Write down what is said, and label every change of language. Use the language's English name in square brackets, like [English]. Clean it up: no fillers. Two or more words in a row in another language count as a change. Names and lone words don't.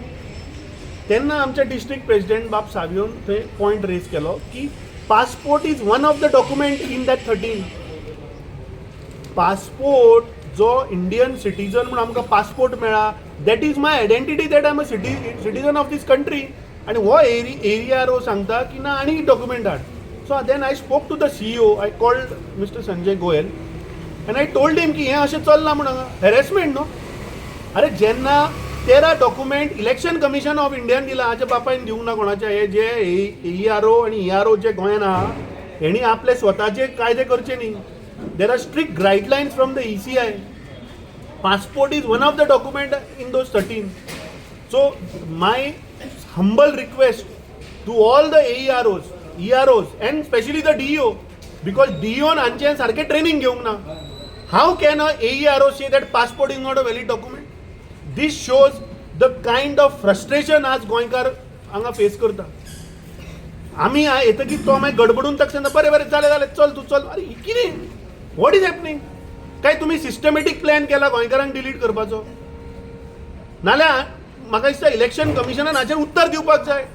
[Konkani] तेन्ना आमच्या [English] district president [Konkani] बाब सावियोन थंय [English] point raise [Konkani] केलो की [English] passport is one of the document in that [Konkani] 13. [English] पासपोर्ट जो Indian citizen [Konkani] म्हणून आमकां पासपोर्ट मेळ्ळा, [English] that is my identity that I am a citizen of this country. [Konkani] आनी हो AERO सांगता की ना आनी डॉक्युमेंट हाड. [English] So then I spoke to the CEO, I called Mister Sanjay Goyal and I told him [Konkani] की हें अशें चलना म्हणून हॅरेसमेंट न्हू. अरे जेन्ना 13 डॉक्युमेंट [English] Election Commission of India [Konkani] दिला, हाच्या बापायन दिवंक ना कोणाच्या. हे जे AERO आनी ERO जे गोंयान आहा हेणी आपले स्वताचे कायदे करचे न्ही. [English] There are strict guidelines from the ECI. passport is one of the document in those 13. so my humble request to all the EROs and especially the DEO, because DEO [Konkani] हांचे सारखे ट्रेनिंग घेवंक ना. [English] How can a AERO say that passport is not a valid document? This shows the kind of frustration [Konkani] आज गोंयकार हांगा [English] फेस करता. [Konkani] आमी येतकीर तो मागीर गडबडून ताका सांगता बरें जालें चल तूं चल. अरे कितें, [English] what is happening? [Konkani] काय तुमी [English] systematic plan [Konkani] केला गोंयकारांक डिलीट करपाचो? नाल्यार म्हाका दिसता इलेक्शन कमिशनान हाचेर उत्तर दिवपाक जाय.